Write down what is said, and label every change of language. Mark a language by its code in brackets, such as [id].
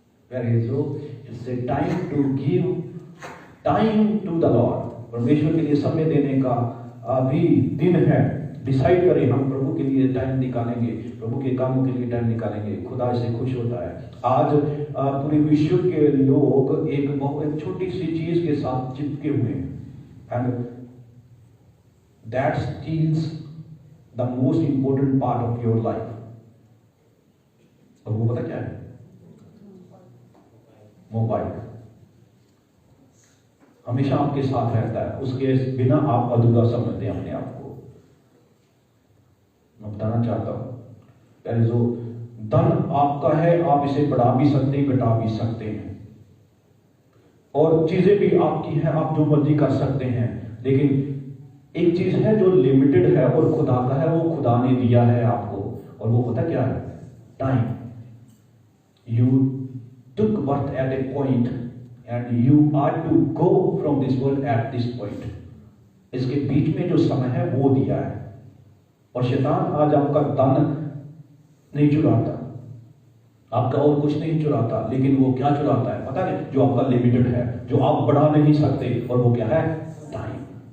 [en] It's a time to give time to the Lord. [hi] परमेश्वर के लिए समय देने का भी दिन है। डिसाइड करें, हम प्रभु के लिए टाइम निकालेंगे, प्रभु के कामों के लिए टाइम निकालेंगे। खुदा इससे खुश होता है। आज पूरे विश्व के लोग एक बहुत छोटी सी चीज के साथ चिपके हुए हैं, [en] And that steals the most important part of your life. [hi] और वो पता क्या है? मोबाइल हमेशा आपके साथ रहता है, उसके बिना आप अधूरा समझते हैं अपने आप को। मैं बताना चाहता हूं, जो धन आपका है, आप इसे बढ़ा भी सकते हैं, घटा भी सकते हैं, और चीजें भी आपकी हैं, आप जो मर्जी कर सकते हैं। लेकिन एक चीज है जो लिमिटेड है और खुदा का है, वो खुदा ने दिया है आपको, और वो पता क्या है? Time. [en] You took birth at a point and you are to go from this world at this point. [hi] इसके बीच में जो समय है वो दिया है। और शैतान आज आपका धन नहीं चुराता, आपका और कुछ नहीं चुराता, लेकिन वो क्या चुराता है पता है? जो आपका लिमिटेड है, जो आप बढ़ा नहीं सकते, और वो क्या है? टाइम।